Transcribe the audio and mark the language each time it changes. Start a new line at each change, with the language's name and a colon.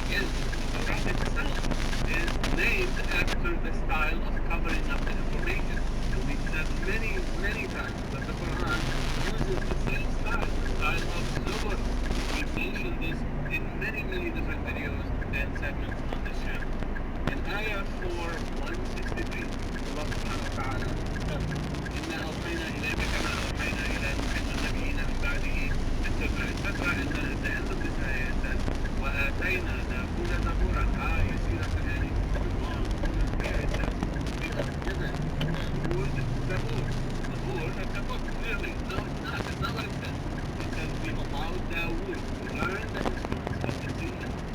English: Again, Tawrat itself is named after the style of covering up the information. And we said many, many times that the Quran uses the same style, the style of Zabur. We've mentioned this in many, many different videos and segments on this channel. In ayah 4:163, Allah subhanahu wa ta'ala says,
Arabic: إِنَّا أَوْحَيْنَا إِلَيْكَ كَمَا أَوْحَيْنَا إِلَى نُوحٍ وَالنَّبِيِّينَ مِن بَعْدِهِ, etc., etc.
English: And then at the end of this ayah it says,
Arabic: وَآتَيْنَا دَاوُودَ زَبُورًا.
English: You see that's an ending. Wrong. Here it says, we have given Dawood Zabur. Zabur, that's a book, clearly. No, it's not. That's not what it says. It says we allowed Dawood to learn the instruments of the kingdom.